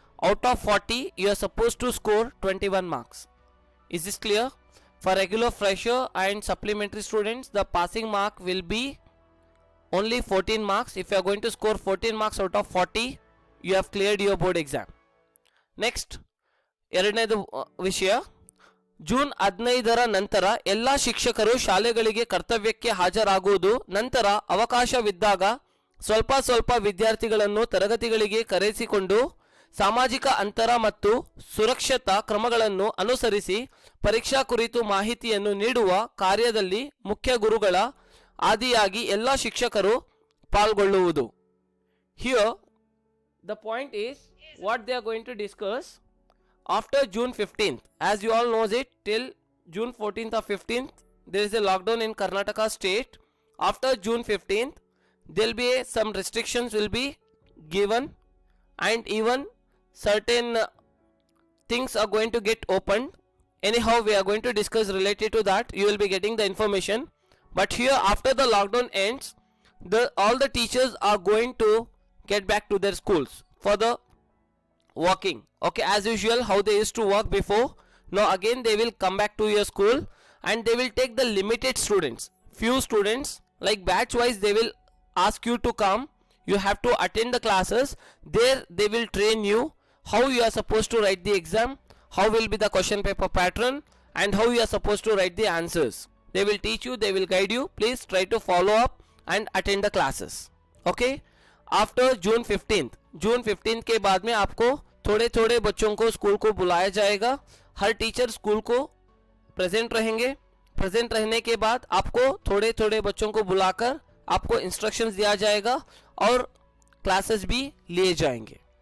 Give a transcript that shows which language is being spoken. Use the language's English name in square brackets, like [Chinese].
[English] Out of 40 you are supposed to score 21 marks. Is this clear? For regular, fresher and supplementary students, the passing mark will be only 14 marks. If you are going to score 14 marks out of 40, you have cleared your board exam. [Kannada] Next, ಎರಡನೇದು ವಿಷಯ, June 15ರ ನಂತರ ಎಲ್ಲ ಶಿಕ್ಷಕರು ಶಾಲೆಗಳಿಗೆ ಕರ್ತವ್ಯಕ್ಕೆ ಹಾಜರಾಗುವುದು. ನಂತರ ಅವಕಾಶವಿದ್ದಾಗ ಸ್ವಲ್ಪ ವಿದ್ಯಾರ್ಥಿಗಳನ್ನು ತರಗತಿಗಳಿಗೆ ಕರೆಸಿಕೊಂಡು ಸಾಮಾಜಿಕ ಅಂತರ ಮತ್ತು ಸುರಕ್ಷತಾ ಕ್ರಮಗಳನ್ನು ಅನುಸರಿಸಿ ಪರೀಕ್ಷಾ ಕುರಿತು ಮಾಹಿತಿಯನ್ನು ನೀಡುವ ಕಾರ್ಯದಲ್ಲಿ ಮುಖ್ಯ ಗುರುಗಳ ಆದಿಯಾಗಿ ಎಲ್ಲ ಶಿಕ್ಷಕರು ಪಾಲ್ಗೊಳ್ಳುವುದು. [English] Here the point is what they are going to discuss after June 15th. As you all knows it, till June 14th or 15th there is a lockdown in Karnataka state. After June 15th there will be some restrictions will be given, and even certain things are going to get opened. Anyhow, we are going to discuss related to that. You will be getting the information. But here, after the lockdown ends, all the teachers are going to get back to their schools for the working. Okay, as usual, how they used to work before. Now again they will come back to your school, and they will take the limited students, few students, like batch wise they will ask you to come. You have to attend the classes. There they will train you how you are supposed to write the exam, how will be the question paper pattern, and how you are supposed to write the answers. They will teach you, they will guide you. Please try to follow up and attend the classes. Okay, after June 15th [Hindi] के बाद में आपको थोड़े बच्चों को school को बुलाया जाएगा. हर टीचर स्कूल को प्रेजेंट रहेंगे. प्रेजेंट रहने के बाद आपको थोड़े बच्चों को बुलाकर आपको इंस्ट्रक्शंस दिया जाएगा और क्लासेस भी लिए जाएंगे.